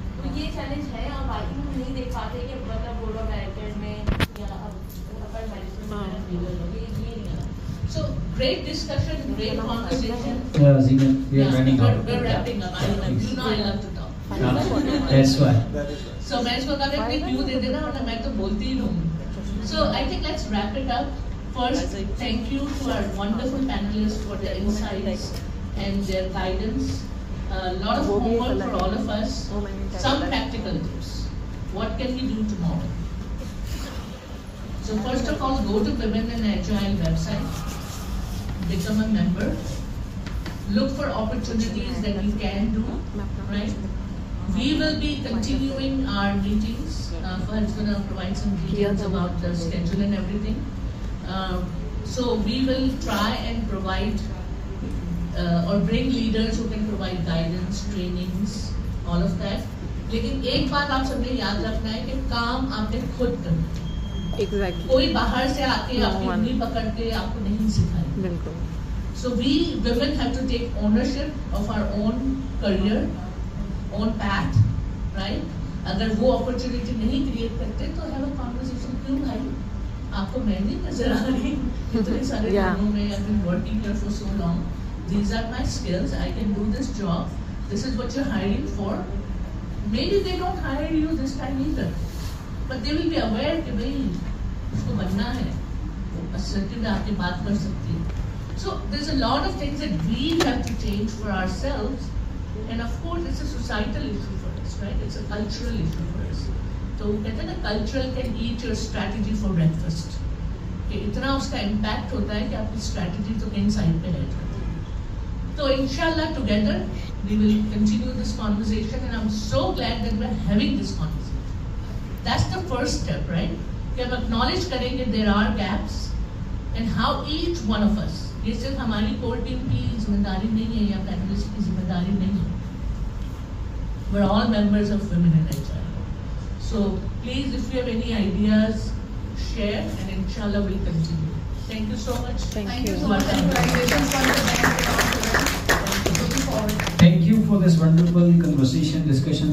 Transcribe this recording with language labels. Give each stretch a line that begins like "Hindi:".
Urdu: تو یہ چیلنج ہے, اور باقی ہم نہیں دیکھ پاتے کہ مطلب بورڈ آف ڈائریکٹرز میں یا اپر مینجمنٹ میں یہ نہیں ہے.
English: So great discussion, great conversation. Zina, we are running out. We're wrapping up. You know I love to talk. That's why.
Urdu: So میں اس کو کہا کہ کیوں دے دینا, ورنہ میں تو بولتی ہی رہوں.
English: So I think let's wrap it up. First, thank you to our wonderful panelists for their insights and their guidance. A lot of homework for all of us. Some practical tips. What can we do tomorrow? So first of all, go to Women in Agile website. Become a member. Look for opportunities that you can do. Right? We will be continuing our meetings. Fahad's going to provide some details about the schedule and everything. So we will try and provide or bring leaders who can provide guidance, trainings, all of that.
Urdu: لیکن ایک بات آپ سب نے یاد رکھنا ہے کہ کام آپ نے خود کرنا. کوئی باہر سے آ کے آپ کی انگلی پکڑ کے آپ کو نہیں سکھائے. بالکل.
English: So we women have to take ownership of our own career, own path, right?
Urdu: اگر وہ اپرچونیٹی نہیں کریٹ کرتے تو
English: Have a conversation.
Urdu: کیوں بھائی آپ کو میں نہیں نظر آ رہی اتنے سارے کاموں میں,
English: I've been working here for so long, these are my skills, I can do this job, this is what you're hiring for. Maybe they don't hire you this time either, but they will be aware
Urdu: کہ بھائی اس کو بننا ہے,
English: assertive
Urdu: آپ کی بات کر سکتی ہے.
English: So there's a lot of things that we have to change for ourselves, and of course it's a societal issue for us, right? It's a cultural issue for us.
Urdu: تو کہتے ہیں نا
English: cultural can eat your strategy for breakfast,
Urdu: کہ اتنا اس کا impact ہوتا ہے کہ آپ کی strategy تو کہیں سائڈ پہ رہ جاتی ہے.
English: تو inshallah together we will continue this conversation, and I'm so glad that we're having this conversation. that's the first step, right?
Urdu: کہ ہم acknowledge کریں کہ
English: there are gaps and how each one of us,
Urdu: یہ صرف ہماری core team کی ذمہ داری نہیں ہے یا پینلسٹ کی ذمہ داری نہیں ہے.
English: We're all members of Women in HR. So please, if you have any ideas, share, and inshallah we'll continue. Thank you so much. Thank you so much. Congratulations on the event. Looking forward. Thank you for this wonderful conversation, discussion.